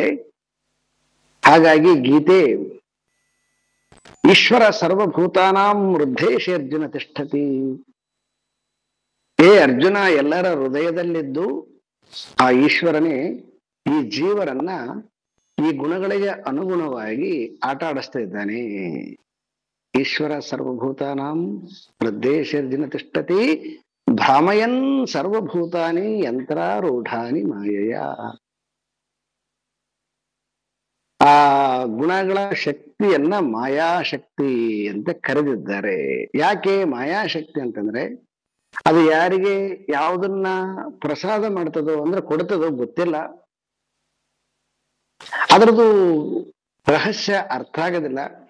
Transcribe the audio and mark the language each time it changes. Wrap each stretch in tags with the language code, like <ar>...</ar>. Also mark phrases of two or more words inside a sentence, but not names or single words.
<kn>ಹಾಗಾಗಿ ಗೀತೆ</kn> <sa>ಈಶ್ವರ ಸರ್ವಭೂತಾನಾಂ ಹೃದಯೇಶೇ ಅರ್ಜುನ ತಿಷ್ಠತಿ.</sa> <kn>ಏ ಅರ್ಜುನ, ಎಲ್ಲರ ಹೃದಯದಲ್ಲಿದ್ದು ಆ ಈಶ್ವರನೇ ಈ ಜೀವರನ್ನ ಈ ಗುಣಗಳಿಗೆ ಅನುಗುಣವಾಗಿ ಆಟ ಆಡಿಸ್ತಾ ಇದ್ದಾನೆ.</kn> <sa>ಈಶ್ವರ ಸರ್ವಭೂತಾನಾಂ ಹೃದಯೇಶೇ ಅರ್ಜುನ ತಿಷ್ಠತಿ ಭ್ರಾಮಯನ್ ಸರ್ವಭೂತಾನಿ ಯಂತ್ರಾರೂಢಾನಿ ಮಾಯೆಯ.</sa> <kn>ಆ ಗುಣಗಳ ಶಕ್ತಿಯನ್ನ ಮಾಯಾಶಕ್ತಿ ಅಂತ ಕರೆದಿದ್ದಾರೆ. ಯಾಕೆ ಮಾಯಾಶಕ್ತಿ ಅಂತಂದ್ರೆ ಅದು ಯಾರಿಗೆ ಯಾವುದನ್ನ ಪ್ರಸಾದ ಮಾಡ್ತದೋ ಅಂದ್ರೆ ಕೊಡ್ತದೋ ಗೊತ್ತಿಲ್ಲ, ಅದರದು ರಹಸ್ಯ ಅರ್ಥ ಆಗೋದಿಲ್ಲ.</kn>